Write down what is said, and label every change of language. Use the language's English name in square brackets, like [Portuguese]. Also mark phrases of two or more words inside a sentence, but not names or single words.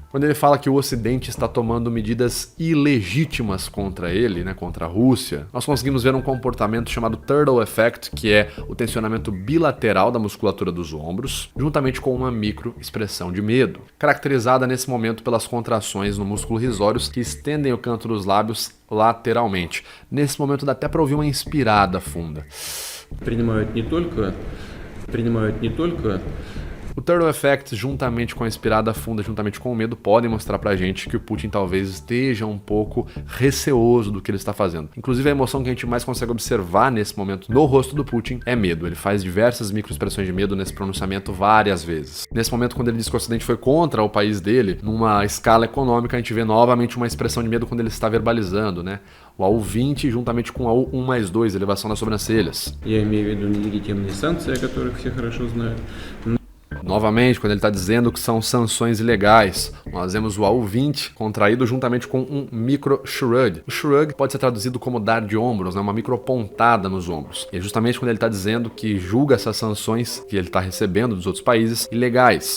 [Portuguese] Quando ele fala que o Ocidente está tomando medidas ilegítimas contra ele, contra a Rússia, nós conseguimos ver um comportamento chamado [English] Turtle Effect, [Portuguese] que é o tensionamento bilateral da musculatura dos ombros, juntamente com uma microexpressão de medo, caracterizada nesse momento pelas contrações no músculo risórios que estendem o canto dos lábios lateralmente. Nesse momento dá até para ouvir uma inspirada funda. [Russian] Принимают не только [Portuguese] O [English] Turtle Effect, [Portuguese] juntamente com a inspirada funda, juntamente com o medo, podem mostrar pra gente que o Putin talvez esteja um pouco receoso do que ele está fazendo. Inclusive, a emoção que a gente mais consegue observar nesse momento no rosto do Putin é medo. Ele faz diversas microexpressões de medo nesse pronunciamento várias vezes. Nesse momento, quando ele diz que o Ocidente foi contra o país dele, numa escala econômica, a gente vê novamente uma expressão de medo quando ele está verbalizando, O AU20 juntamente com o AU1+2, elevação das sobrancelhas. [Russian] Я имею в виду нелегитимные санкции, о которых все хорошо знают. [Portuguese] Novamente, quando ele está dizendo que são sanções ilegais, nós vemos o AU20 contraído juntamente com um micro shrug. O shrug pode ser traduzido como dar de ombros, né? Uma micro pontada nos ombros. E é justamente quando ele está dizendo que julga essas sanções que ele está recebendo dos outros países ilegais.